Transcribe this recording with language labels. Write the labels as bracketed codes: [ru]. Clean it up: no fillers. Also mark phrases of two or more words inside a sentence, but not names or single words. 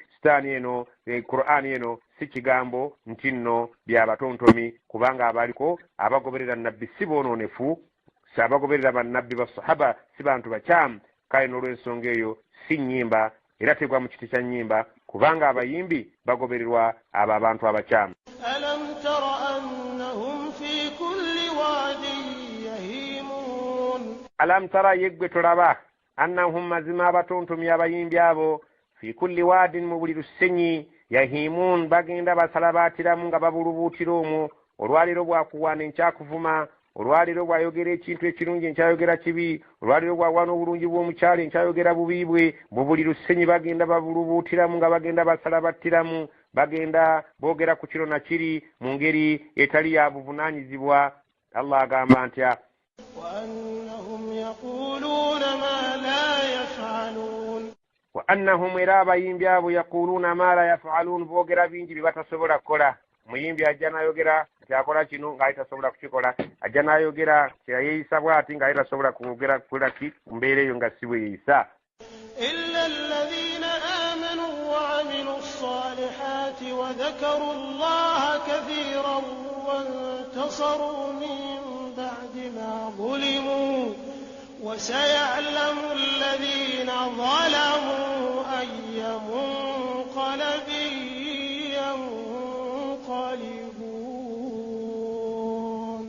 [lg] Sitaani eno, Qur'ani eno si kigambo nti nno byabatontomi, kubanga abaliko abagoberera nabbi si boononefu, si abagoberera bannabbi basahaba si bantu bakyamu. Kale n'olw'ensonga eyo si nnyimba era tegwa mu kiti kya nnyimba, kubanga abayimbi bagobererwa abo abantu abakyamu. [ar] ألم تر أنهم في كل واد يهيمون. ألم تر [lg] yeggwe tolaba annahum mazima abatontomi abayimbi abo [ar] في كل واد [lg] mu buli lusenyi yahimun bagenda basala baatiramu nga babulubuutira omwo. Olwaliro bwakuwaana enkyakuvuma, olwaliro bwayogera ekintu ekirungi enkyayogera kibi, olwaliro bwawaana obulungi bw'omukyalo enkyayogera bubi bwe. Mu buli lusenyi bagenda babulubuutiramu nga bagenda basala battiramu, bagenda boogera ku kiro na kiri mu ngeri etali ya buvunaanyizibwa. Allah agamba ntya [ar] وأنهم يقولون ما لا يفعلون. [lg] وأنهم era abayimbi abo [ar] يقولون ما لا يفعلون, [lg] boogera bingi bye batasobola kukola. Muyimbi ajja n'ayogera nti akola kino ng'ali tasobola kukikola, ajja n'ayogera kyeyeeyisa bw'ati ng'ali tasobola kwogera kukola ki ku mbeera eyo nga si bwe yeeyisa. [ar] إلا الذين آمنوا وعملوا الصالحات وذكروا الله كثيرا وانتصروا من بعد ما ظلموا وسيعلم الذين ظلموا أي منقلب ينقلبون.